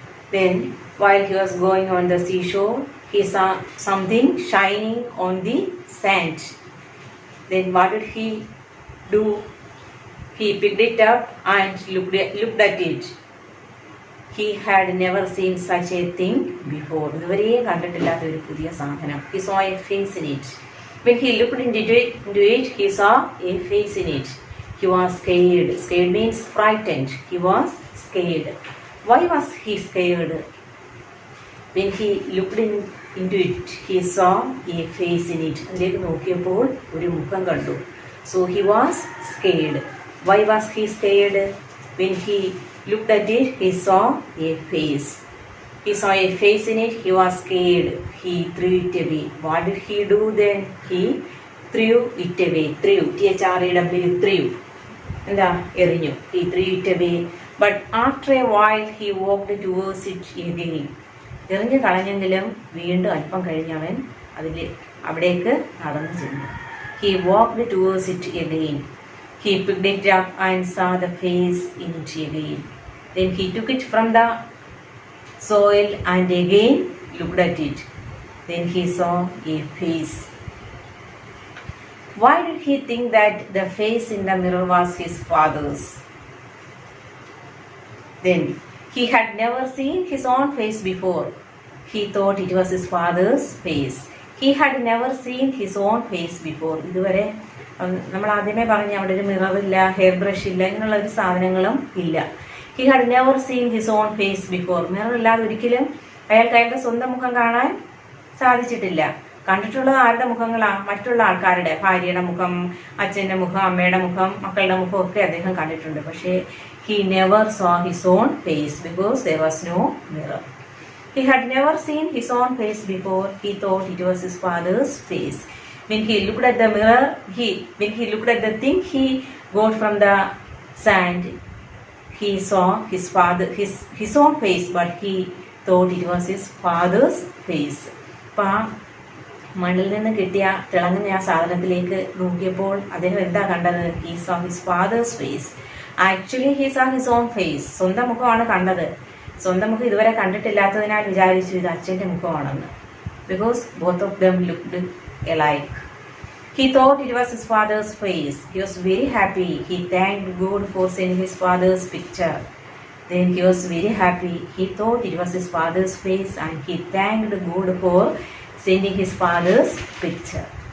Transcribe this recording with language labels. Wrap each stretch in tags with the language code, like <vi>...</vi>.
<en>Then, while he was going on the seashore, he saw something shining on the sand. Then what did he do? He picked it up and looked at it. He had never seen such a thing before.</en> <ml>ഇതുവരെ കണ്ടിട്ടില്ലാത്ത ഒരു പുതിയ സാധനം.</ml> <en>He saw a face in it. When he looked into it, he saw a face in it. He was scared. Scared means frightened. He was scared. Why was he scared? When he looked into it, he saw a face in it.</en> <ml>അതിലേക്ക് നോക്കിയപ്പോൾ ഒരു മുഖം കണ്ടു.</ml> <en>So he was scared. Why was he scared? When he looked at it, he saw a face. He saw a face in it. He was scared. He threw it away. What did he do then? He threw it away. Threw. T-H-R-E-W. Threw.</en> <ml>എന്താ എറിഞ്ഞു.</ml> <en>He threw it away. But after a while he walked towards it again.</en> <ml>എറിഞ്ഞു കളഞ്ഞെങ്കിലും വീണ്ടും അല്പം കഴിഞ്ഞവൻ അവിടേക്ക് നടന്നു ചെന്നു.</ml> <en>He walked towards it again. He picked it up and saw the face in it again. Then he took it from the soil and again looked at it. Then he saw a face. Why did he think that the face in the mirror was his father's? Then he had never seen his own face before. He thought it was his father's face. He had never seen his own face before.</en> <ml>ഇതുവരെ നമ്മൾ ആദ്യമേ പറഞ്ഞ അവിടെ ഒരു മിററില്ല, hair brush ഇല്ല, ഇങ്ങനെയുള്ള ഒരു സാധനങ്ങളും ഇല്ല.</ml> <en>He had never seen his own face before.</en> <ml>Mirror ഇല്ലാതെ ഒരിക്കലും അയാൾക്ക് അയാളുടെ സ്വന്തം മുഖം കാണാൻ സാധിച്ചിട്ടില്ല. കണ്ടിട്ടുള്ളത് ആരുടെ മുഖങ്ങളാ? മറ്റുള്ള ആൾക്കാരുടെ, ഭാര്യയുടെ മുഖം, അച്ഛൻ്റെ മുഖം, അമ്മയുടെ മുഖം, മക്കളുടെ മുഖം ഒക്കെ അദ്ദേഹം കണ്ടിട്ടുണ്ട്. പക്ഷേ</ml> <en>he never saw his own face because there was no mirror. He had never seen his own face before. He thought it was his father's face. When he looked at the mirror, when he looked at the thing he got from the sand, he saw his own face, but he thought it was his father's face.</en> <ml>അപ്പം ആ മണ്ണിൽ നിന്ന് കിട്ടിയ തിളങ്ങുന്ന ആ സാധനത്തിലേക്ക് നോക്കിയപ്പോൾ അദ്ദേഹം എന്താ കണ്ടത്?</ml> <en>He saw his father's face. Actually he saw his own face.</en> <ml>സ്വന്തം മുഖമാണ് കണ്ടത്. സ്വന്തം മുഖം ഇതുവരെ കണ്ടിട്ടില്ലാത്തതിനാൽ വിചാരിച്ചു ഇത് അച്ഛൻ്റെ മുഖമാണെന്ന്.</ml> <en>Because both of them looked alike. He thought it was his father's face. He was very happy. He thanked God for sending his father's picture. Then he was very happy. He thought it was his father's face and he thanked God for sending his father's picture.</en>